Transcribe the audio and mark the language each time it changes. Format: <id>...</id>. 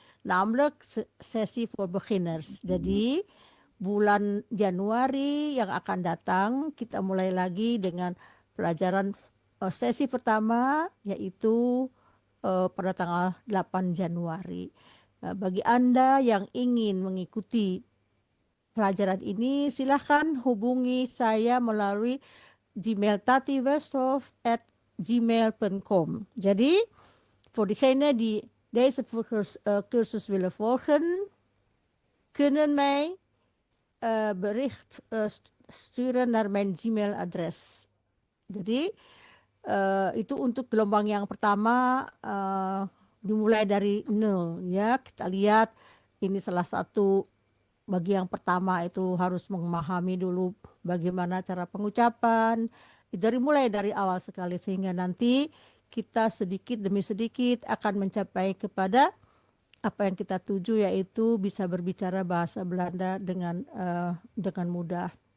<nl>Namelijk sessie voor beginners.</nl> <id>Jadi bulan Januari yang akan datang kita mulai lagi dengan pelajaran sesi pertama, yaitu pada tanggal 8 Januari. Bagi Anda yang ingin mengikuti pelajaran ini, silahkan hubungi saya melalui Gmail tatiwesthoff@gmail.com.</id> <nl>Jadi voor diegenen die deze cursus willen volgen, kunnen mij bericht sturen naar mijn Gmail-adres.</nl> <id>Jadi itu untuk gelombang yang pertama, dimulai dari 0 ya. Kita lihat ini salah satu bagi yang pertama itu harus memahami dulu bagaimana cara pengucapan. Mulai dari awal sekali sehingga nanti kita sedikit demi sedikit akan mencapai kepada apa yang kita tuju, yaitu bisa berbicara bahasa Belanda dengan mudah.</id>